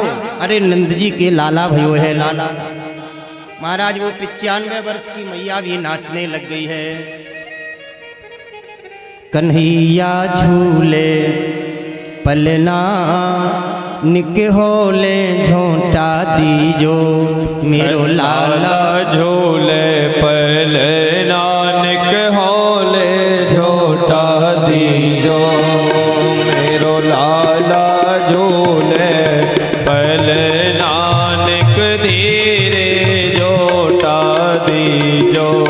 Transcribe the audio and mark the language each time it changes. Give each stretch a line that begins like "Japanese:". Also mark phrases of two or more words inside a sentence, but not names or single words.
Hindi: अरे नंद जी के लाला भयो है, लाला। महाराज वो 95 वर्ष की मैया भी नाचने लग गई है।
Braj: कन्हैया झूले पलना निक होले झोंटा दीजो, मेरो लाला झूले पलना निक होले झोंटा दीजो, मेरो लाला झूले पलना निक धीरे झोंटा दीजो।